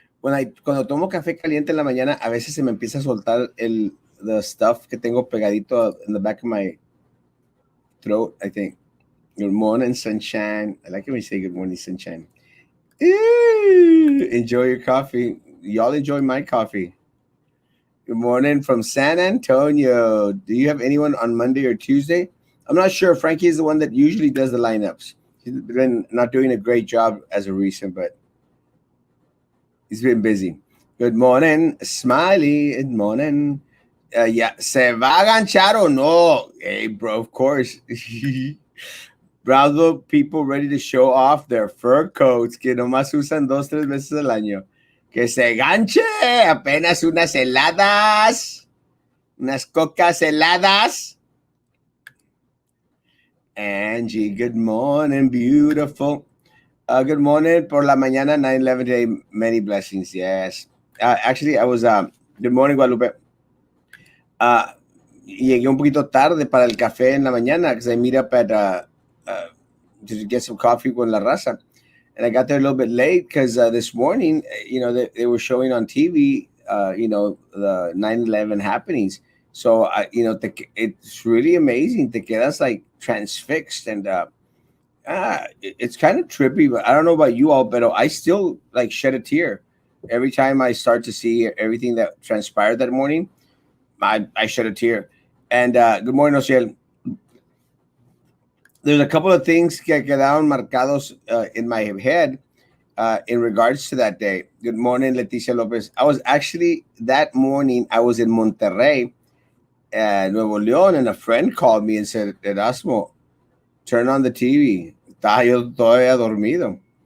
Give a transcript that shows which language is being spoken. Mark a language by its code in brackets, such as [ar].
[es] Cuando tomo café caliente en la mañana, a veces se me empieza a soltar [en] the stuff [es] que tengo pegadito [en] in the back of my throat, I think. Good morning, sunshine. I like it when you say good morning, sunshine. Enjoy your coffee. Y'all enjoy my coffee. Good morning from San Antonio. Do you have anyone on Monday or Tuesday? I'm not sure. Frankie is the one that usually does the lineups. He's been not doing a great job as of recent, but he's been busy. Good morning, Smiley. Good morning. Yeah, [es] ¿se va a ganchar o no? [en] Hey, bro, of course. Bravo people ready to show off their fur coats [es] que nomás usan 2-3 veces al año. Que se ganche apenas unas heladas, unas cocas heladas. [en] Angie, good morning, beautiful. Good morning [es] por la mañana, [en] 9/11 day. Many blessings, yes. Actually, I was, good morning, Guadalupe. [es] Llegué un poquito tarde para el café en la mañana [en] because I meet up at to get some coffee [es] con la raza. [en] And I got there a little bit late because this morning, they were showing on TV, the 9/11 happenings. So it's really amazing. [es] Te quedas [en] like transfixed, and it's kind of trippy. But I don't know about you all, but I still like shed a tear every time I start to see everything that transpired that morning. I shed a tear. And good morning, Ociel. There's a couple of things [es] que quedaron marcados [en] in my head in regards to that day. Good morning, Leticia Lopez. I was actually that morning, I was in Monterrey, Nuevo León, and a friend called me and said, Erasmo, turn on the TV. [es] Estaba yo todavía dormido.